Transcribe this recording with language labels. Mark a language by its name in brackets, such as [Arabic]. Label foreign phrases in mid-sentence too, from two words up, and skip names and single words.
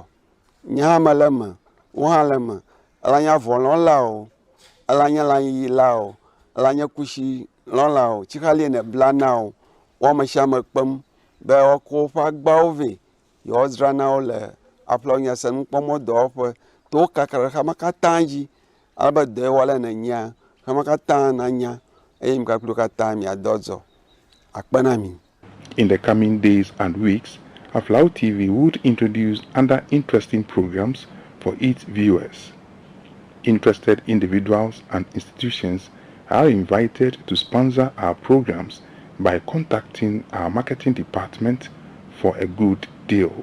[Ewe] Nye hã mele eme, wo hã le eme. Elanye avɔlɔ̃la o, elanye lãyiyi o, elanye kusilɔ̃la o, tsixali ne bla na o, wo ame sia ame kpem be woakɔ woƒe agbawo vɛ yewoadzra na wo le Aflao nyasenukpɔmɔ dɔwɔƒe to kaka ɖe xame katã dzi alebe dɔ ye wɔle nenya xame katã nanya eye mi kpakpli wo katã miadɔ dzɔ. Akpe na mi. [English] In the coming days and weeks, Aflao TV would introduce other interesting programs for its viewers. Interested individuals and institutions are invited to sponsor our programs by contacting our marketing department for a good deal.